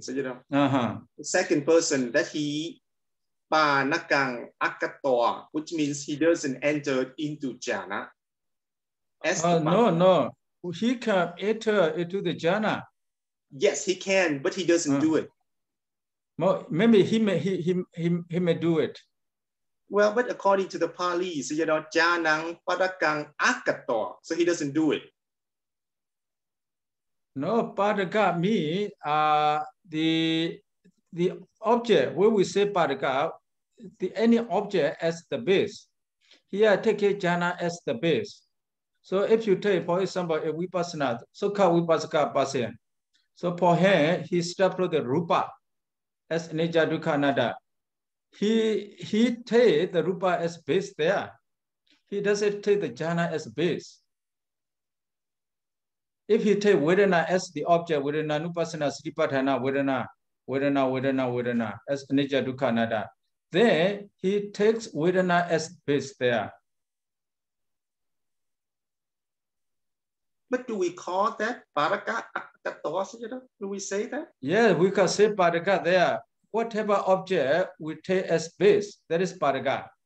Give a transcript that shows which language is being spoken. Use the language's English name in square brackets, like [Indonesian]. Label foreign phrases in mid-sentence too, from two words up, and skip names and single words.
[English] So the second person that he [Pali] Panakang Akatoa, [English] which means he doesn't enter into jhana. No. He can enter into the jhana. Yes, he can, but he doesn't do it. Well, maybe he may do it. Well, but according to the Pali, so [Pali] jhanang padakang akatoa, [English] so he doesn't do it. No, padaka means the object, when we say padaka, any object as the base. Here, take a jhana as the base. So if you take, for example, a vipassana, saccavibhaṅgo person. So for him, he steps to the rupa as [Pali] nija dukkha anatta. [English] He take the rupa as base there. He doesn't take the jhana as base. If he take vedana as the object, [Pali] vedana nupassana satipatthana vedana as nija dukkha anatta, [English] then he takes vedana as base there. But do we call that [Pali] paraka akatoa? [English] Do we say that? Yeah, we can say paraka there. Whatever object we take as base, that is paraka.